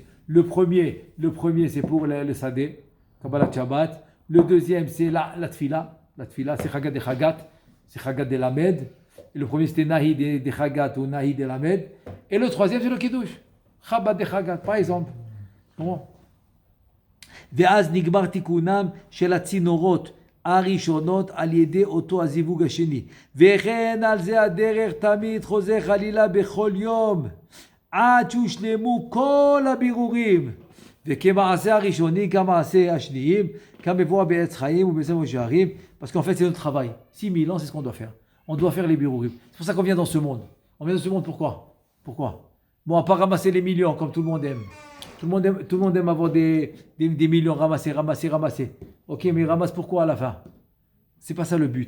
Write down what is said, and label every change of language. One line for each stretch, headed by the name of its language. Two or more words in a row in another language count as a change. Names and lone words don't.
French: Le premier, c'est pour le Sadeh, Kabbalat Shabbat. Le deuxième, c'est la Tfila. La Tfila, c'est Chagat de Chagat. C'est Chagat de Lamed. Et le premier, c'était Nahi de Chagat ou Nahi de Lamed. Et le troisième, c'est le Kiddush. Chabat de Chagat, par exemple. Comment?
Hebrew: ואז נגמר תיקונם של הצינורות הראשונות על ידי אותו הזיווג השני. וכן על זה הדרך תמיד חוזר חלילה בכל יום עד שהושלמו כל הבירורים. וכמעשה הראשוני כמעשה השניים כמבואר בעץ חיים ובספר שערים.
French: Parce qu'en fait c'est notre travail. 6000 ans c'est ce qu'on doit faire. On doit faire les birurim. C'est pour ça qu'on vient dans ce monde. On vient dans ce monde pourquoi? Bon, à pas ramasser les millions comme tout le monde aime. Tout le monde aime avoir des millions ramassés. Ok, mais ramasse pourquoi à la fin? C'est pas ça le but.